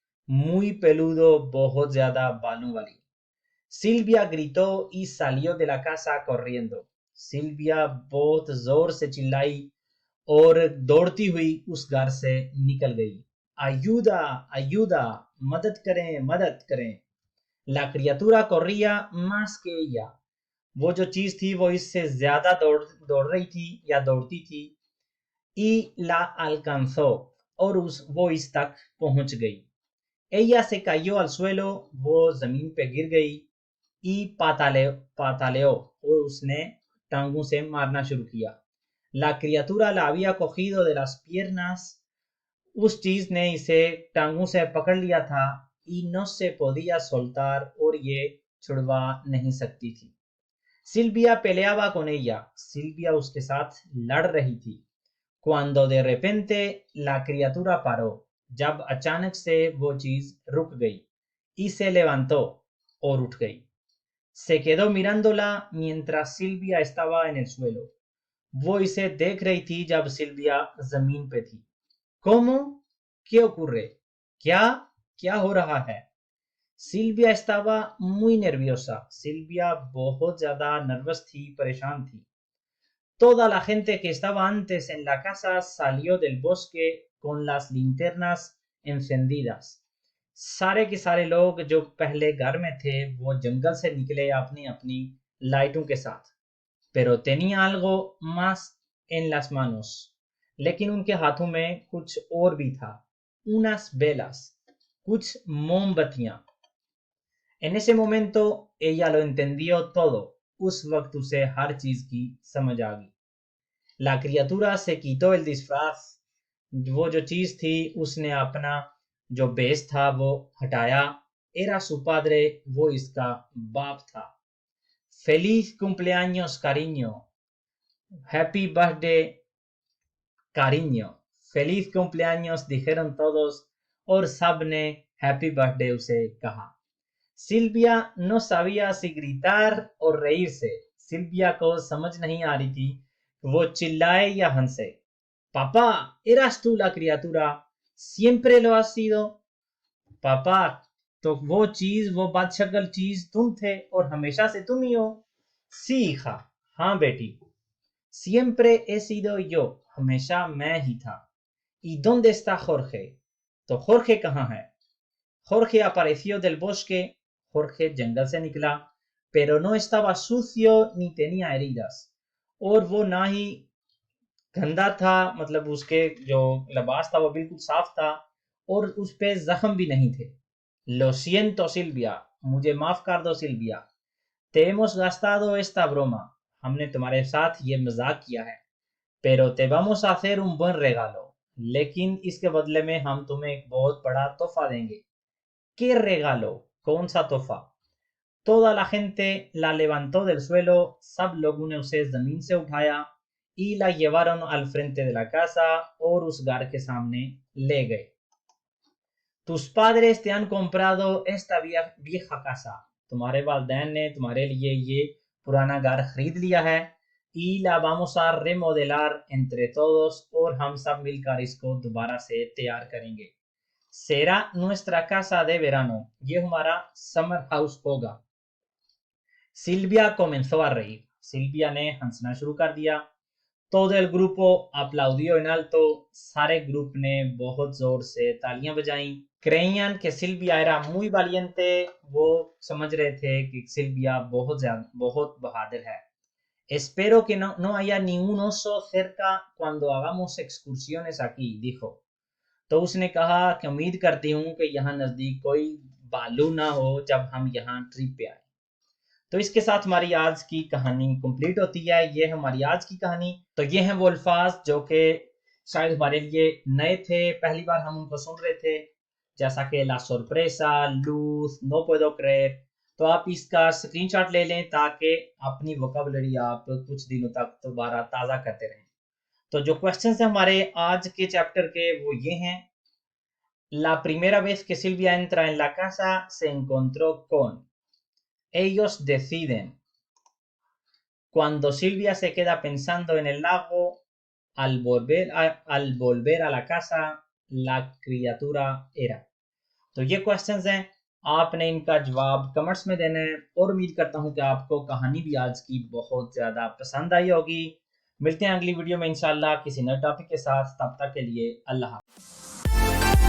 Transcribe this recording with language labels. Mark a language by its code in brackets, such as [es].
[es] Muy peludo، [ur] بہت زیادہ بالوں والی. [es] Silvia gritó y salió de la casa corriendo، [ur] salvia بہت زور سے چلائی اور دوڑتی ہوئی اس گھر سے نکل گئی. [es] ayuda, ayuda, [ur] مدد کریں مدد کریں. [es] La criatura corría más que ella. [ur] وہ جو چیز تھی وہ اس سے زیادہ دوڑ رہی تھی یا دوڑتی تھی. [es] Y la alcanzó, [ur] اور وہ اس تک پہنچ گئی. [es] Ella se cayó al suelo, [ur] وہ زمین پہ گر گئی. [es] Y pataleó, [ur] اور اس نے ٹانگوں سے مارنا شروع کیا. [es] La criatura la había cogido de las piernas, [ur] اس چیز نے اسے ٹانگوں سے پکڑ لیا تھا. [es] Y no se podía soltar, [ur] اور یہ چھڑوا نہیں سکتی تھی. [es] Silvia peleaba con ella, [ur] salvia اس کے ساتھ لڑ رہی تھی. [es] Cuando de repente la criatura paró, [ur] جب اچانک سے وہ چیز رک گئی. [es] Y se levantó, [ur] اور اٹھ گئی. [es] Se quedó mirándola mientras Silvia estaba en el suelo. [ur] وہ اسے دیکھ رہی تھی جب سلویا زمین پہ تھی. [es] ¿Cómo? ¿Qué ocurre? [ur] کیا ہو رہا ہے؟ [es] Silvia estaba muy nerviosa. [ur] Salvia بہت زیادہ نروس تھی، پریشان تھی. [es] Toda la gente que estaba antes en la casa salió del bosque con las linternas encendidas. [ur] سارے کے سارے لوگ جو پہلے گھر میں تھے وہ جنگل سے نکلے اپنی اپنی لائٹوں کے ساتھ. [es] Pero tenía algo más en las manos. [ur] لیکن ان کے ہاتھوں میں کچھ اور بھی تھا. [es] Unas velas, [ur] کچھ موم بتیاں. [es] En ese momento ella lo entendió todo. [ur] اس وقت اسے ہر چیز کی سمجھ آ گئی. [es] La criatura se quitó el disfraz. [ur] وہ جو چیز تھی اس نے اپنا جو بیس تھا وہ ہٹایا. [es] Era su padre, [ur] وہ اس کا باپ تھا. [es] Feliz cumpleaños, cariño. [en] Happy birthday, [es] cariño. Feliz cumpleaños dijeron todos, [ur] اور سب نے [en] happy birthday [ur] اسے کہا. [es] Silvia no sabía si gritar o reírse. [ur] Salvia کو سمجھ نہیں آ رہی تھی کہ وہ چلائے یا ہنسے. [es] Papá, ¿eras tú la criatura? ¿Siempre lo has sido? [ur] پاپا، تو وہ چیز، وہ بد شکل چیز تم تھے اور ہمیشہ سے تم ہی ہو. [es] Sí, hija. [ur] ہاں بیٹی. [es] Siempre he sido yo. [ur] ہمیشہ میں ہی تھا. [es] ¿Y dónde está Jorge? [ur] تو Jorge کہاں ہے؟ [es] Jorge apareció del bosque. [ur] Jorge جنگل سے نکلا. [es] Pero no estaba sucio ni tenía heridas. [ur] اور وہ نہ ہی گندا تھا، مطلب اس کے جو لباس تھا وہ بالکل صاف تھا، اور اس پہ زخم بھی نہیں تھے. [es] Lo siento, Silvia. [ur] مجھے معاف کر دو salvia. [es] Te hemos gastado esta broma. [ur] ہم نے تمہارے ساتھ یہ مذاق کیا ہے. [es] Pero te vamos a hacer un buen regalo. [ur] لیکن اس کے بدلے میں ہم تمہیں ایک بہت بڑا تحفہ دیں گے. [es] ¿Qué regalo? [ur] کون سا تحفہ؟ [es] Toda la gente la levantó del suelo. [ur] سب لوگوں نے اسے زمین سے اٹھایا. [es] Y la llevaron al frente de la casa. [ur] اور اس گھر کے سامنے لے گئے. [es] Tus padres te han comprado esta vieja casa. [ur] تمہارے والدین نے تمہارے لیے یہ پرانا گھر خرید لیا ہے. [es] Y la vamos a remodelar entre todos. [ur] اور ہم سب مل کر اس کو دوبارہ سے تیار کریں گے. [es] Será nuestra casa de verano. [ur] یہ ہمارا سمر ہاؤس ہوگا. [es] Silvia comenzó a reír. [ur] Salvia نے ہنسنا شروع کر دیا. [es] Todo el grupo aplaudió en alto. [ur] سارے گروپ نے بہت زور سے تالیاں بجائیں. [es] Creían que Silvia era muy valiente. [ur] وہ سمجھ رہے تھے کہ سلویا بہت بہادر ہے. [es] Espero que no haya ningún oso cerca cuando hagamos excursiones aquí, dijo. [ur] تو اس نے کہا کہ امید کرتی ہوں کہ یہاں نزدیک کوئی بالو نہ ہو جب ہم یہاں ٹرپ پہ آئیں. تو اس کے ساتھ ہماری آج کی کہانی کمپلیٹ ہوتی ہے. یہ ہے ہماری آج کی کہانی. تو یہ ہیں وہ الفاظ جو کہ شاید ہمارے لیے نئے تھے، پہلی بار ہم ان کو سن رہے تھے، جیسا کہ [es] la sorpresa, luz, no puedo creer. [ur] تو آپ اس کا اسکرین شاٹ لے لیں تاکہ اپنی ووکیبلری آپ کچھ دنوں تک دوبارہ تازہ کرتے رہیں. تو جو کوسچنز ہیں ہمارے آج کے چیپٹر کے وہ یہ ہیں. [es] La primera vez que Silvia entra en la casa se encontró con. Ellos deciden. Cuando Silvia se queda pensando en el lago, al volver a la casa, la criatura era. [ur] تو یہ questions ہیں، آپ نے ان کا جواب comments میں دینا ہے، اور امید کرتا ہوں کہ آپ کو کہانی بھی آج کی بہت زیادہ پسند آئی ہوگی. ملتے ہیں اگلی ویڈیو میں انشاءاللہ کسی نئے ٹاپک کے ساتھ. تب تک کے لیے اللہ حافظ.